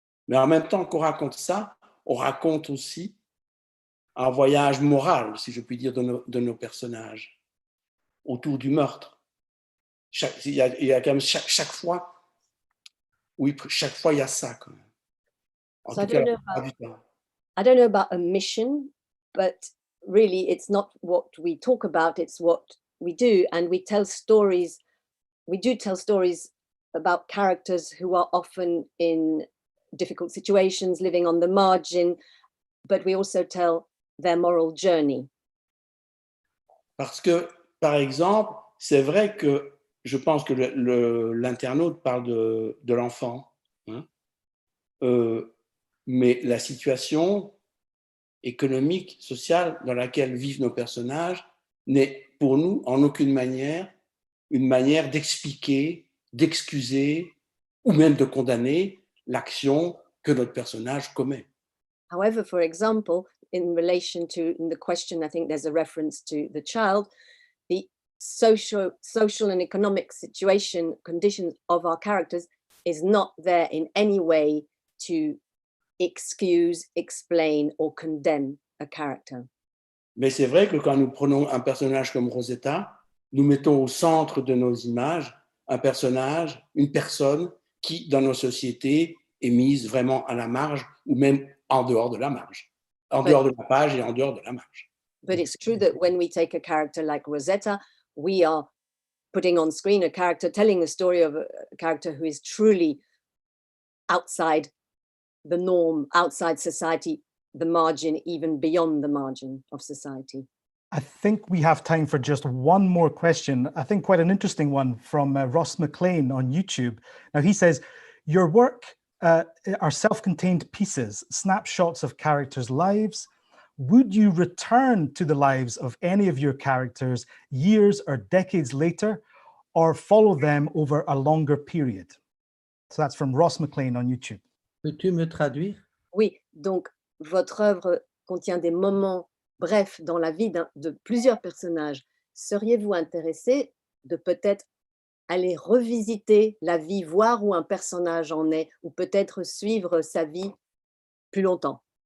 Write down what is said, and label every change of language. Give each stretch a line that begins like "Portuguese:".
French: Mais en même temps qu'on raconte ça, on raconte aussi un voyage moral, si je puis dire, de nos personnages autour du meurtre. Il y a quand même chaque fois, oui, chaque fois il y a ça quand même. En tout cas, la plupart du temps.
English: I don't know about a mission, but really it's not what we talk about, it's what we do. And we tell stories, we do tell stories about characters who are often in difficult situations, living on the margin, but we also tell their moral journey.
French: Parce que, par exemple, c'est vrai que je pense que l'internaute parle de l'enfant, hein? Mais la situation économique, sociale dans laquelle vivent nos personnages n'est pour nous en aucune manière une manière d'expliquer, d'excuser ou même de condamner l'action que notre personnage commet.
English: However, for example, in relation to the question, I think there's a reference to the child, the social and economic conditions of our characters is not there in any way to excuse, explain, or condemn a character.
French: Mais c'est vrai que quand nous prenons un personnage comme Rosetta, nous mettons au centre de nos images un personnage, une personne qui, dans nos sociétés, est mise vraiment à la marge ou même en dehors de la marge, dehors de la page et en dehors de la marge.
English: But it's true that when we take a character like Rosetta, we are putting on screen a character, telling the story of a character who is truly outside the norm, outside society, the margin, even beyond the margin of society. I think we have time for just one more question. I think quite an interesting one from Ross McLean on YouTube. Now he says, your work are self-contained pieces, snapshots of characters' lives. Would you return to the lives of any of your characters years or decades later, or follow them over a longer period? So that's from Ross McLean on YouTube.
French: Peux-tu me traduire? Oui, donc votre œuvre contient des moments brefs dans la vie de plusieurs personnages. Seriez-vous intéressé de peut-être aller revisiter la vie, voir où un personnage en est, ou peut-être suivre sa vie plus longtemps?